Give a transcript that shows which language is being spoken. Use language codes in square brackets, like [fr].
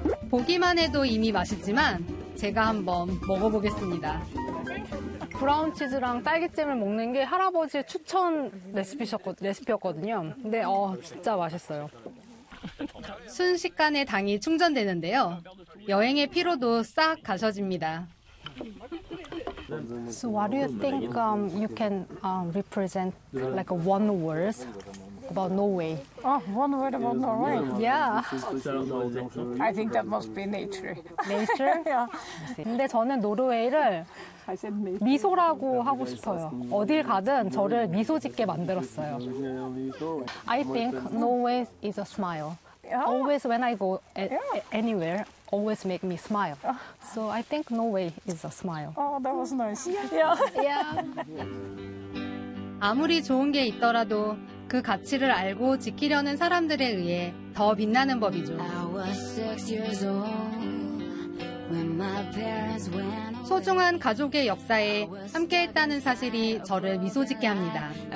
[ko] 보기만 해도 이미 맛있지만 제가 한번 먹어보겠습니다. 브라운 치즈랑 딸기잼을 먹는 게 할아버지의 추천 레시피였거든요. 근데 진짜 맛있어요. 순식간에 당이 충전되는데요. 여행의 피로도 싹 가셔집니다. [en] So what do you think you can represent like one word about Norway? Oh, one word about Norway. Yeah. I think that must be nature. Nature? Yeah. [ko] 근데 저는 노르웨이를 [en] I said nature. [ko] 미소라고 하고 싶어요. 어딜 가든 저를 미소 짓게 만들었어요. [en] I think Norway is a smile. Always when I go anywhere, always make me smile. So I think Norway is a smile. Oh, that was nice. Yeah. [ko] 아무리 좋은 게 있더라도 그 가치를 알고 지키려는 사람들에 의해 더 빛나는 법이죠. [en] I was 6 years old when my parents went away. [ko] 소중한 가족의 역사에 함께했다는 사실이 저를 미소 짓게 합니다.